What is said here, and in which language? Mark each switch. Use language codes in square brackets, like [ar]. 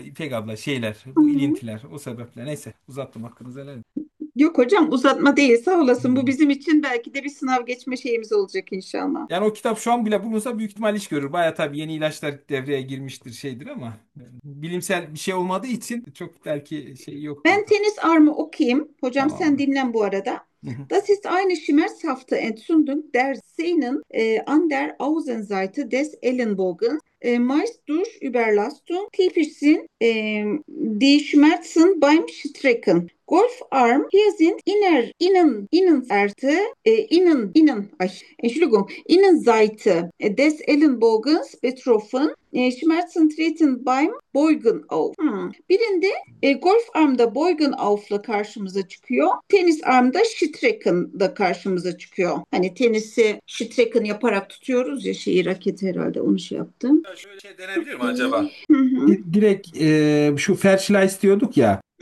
[tr] İpek abla şeyler, bu ilintiler, o sebeple. Neyse uzattım hakkınızı helal Yok hocam uzatma değil sağ olasın. Bu edin. bizim için belki de bir sınav geçme şeyimiz olacak inşallah. Yani o kitap şu an bile bulunsa büyük ihtimal iş görür. Baya tabii yeni ilaçlar devreye girmiştir şeydir ama bilimsel bir şey olmadığı için çok belki şey Ben yoktur da. tenis armı okuyayım. Hocam Tamam sen abla. dinlen bu arada. [de] Das ist eine Schmerzhafte Entzündung der Sehnen an der Außenseite des Ellenbogens. Meist durch Überlastung typischen die Schmerzen beim Strecken. Golf arm hier sind Innenseite des Ellenbogens betroffen. Schmerzen treten beim Beugen auf. [tr] Birinde golf armda Beugen auf'la karşımıza çıkıyor. Tenis armda Strecken'da karşımıza çıkıyor. Hani tenisi Strecken yaparak tutuyoruz ya şeyi raket herhalde onu şey yaptım. Şöyle şey denebilir mi acaba? [en] Okay. [tr] Direkt şu felçli istiyorduk ya.